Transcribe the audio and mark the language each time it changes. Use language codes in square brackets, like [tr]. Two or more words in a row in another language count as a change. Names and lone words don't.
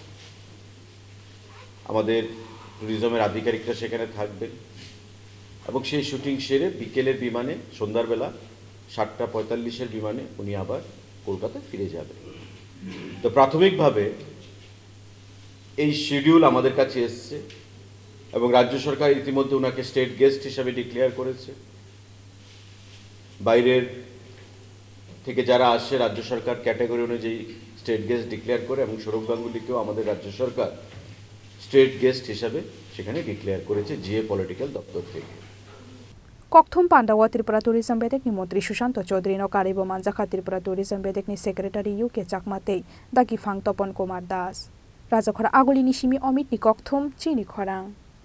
[bn] আমাদের ট্যুরিজমের আধিকারিকরা সেখানে থাকবেন এবং সেই শুটিং সেরে বিকেলের বিমানে সন্ধ্যাবেলা 7:45 বিমানে উনি আবার কলকাতায় ফিরে যাবেন তো প্রাথমিকভাবে এই শিডিউল আমাদের কাছে এসছে এবং রাজ্য সরকার ইতিমধ্যে ওনাকে [en] state guest [bn] হিসেবে ডিক্লেয়ার করেছে বাইরের থেকে যারা আসে রাজ্য সরকার ক্যাটাগরি অনুযায়ী [en] state guest [bn] ডিক্লেয়ার করে এবং সৌরভ গাঙ্গুলিকেও আমাদের রাজ্য সরকার স্টেট গেস্ট হিসেবে সেখানে ডিক্লেয়ার করেছে জিএ পলিটিক্যাল দপ্তর থেকে [trp] Kokthum pandawa Tripura Tourism bedek ni Montri Sushant Chaudhary no karibo manjakha Tripura Tourism bedek ni Secretary UK Chakmatei dagi phang Topon Kumar Das Rajakhora Aguli ni Simi Omit ni Kokthum Chini Khorang